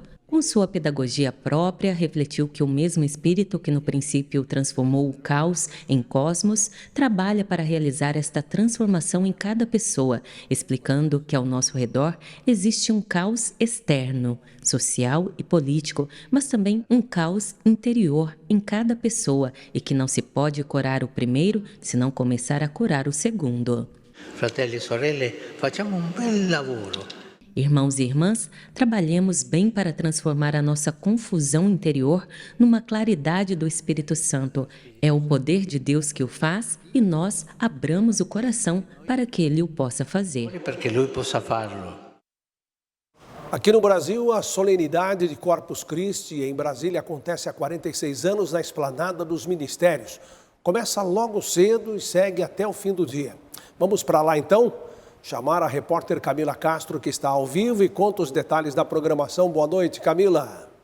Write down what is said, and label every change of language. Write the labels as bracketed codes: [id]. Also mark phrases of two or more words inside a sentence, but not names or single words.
[pt] Com sua pedagogia própria, refletiu que o mesmo Espírito que no princípio transformou o caos em cosmos, trabalha para realizar esta transformação em cada pessoa, explicando que ao nosso redor existe um caos externo, social e político, mas também um caos interior em cada pessoa e que não se pode curar o primeiro se não começar a curar o segundo. [it] Fratelli e sorelle, facciamo un bel lavoro. [pt] Irmãos e irmãs, trabalhemos bem para transformar a nossa confusão interior numa claridade do Espírito Santo. É o poder de Deus que o faz e nós abramos o coração para que Ele o possa fazer. [it] Perché Lui possa farlo. [pt] Aqui no Brasil, a solenidade de Corpus Christi em Brasília acontece há 46 anos na Esplanada dos Ministérios. Começa logo cedo e segue até o fim do dia. Vamos para lá então? Chamar a repórter Camila Castro, que está ao vivo e conta os detalhes da programação.